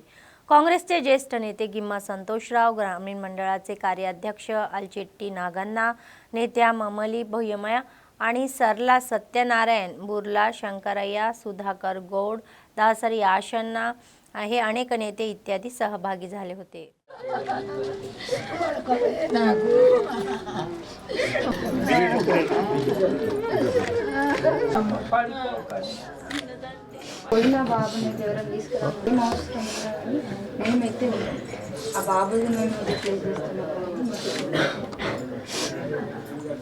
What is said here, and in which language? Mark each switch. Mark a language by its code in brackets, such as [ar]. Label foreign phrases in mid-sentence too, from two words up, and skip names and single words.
[mr] काँग्रेसचे ज्येष्ठ नेते गिम्मा संतोषराव, ग्रामीण मंडळाचे कार्याध्यक्ष अलचेट्टी नागन्ना, नेत्या ममली भोयमया आणि सरला सत्यनारायण, बुर्ला शंकरय्या, सुधाकर गौड, दासरी आशन्ना हे अनेक नेते इत्यादी सहभागी झाले होते। [te] పోయిన బాబుని ఎవరైనా తీసుకురావడం అవసరం కానీ మేమైతే ఆ బాబుని మేము రిప్లేస్ చేస్తున్నాము।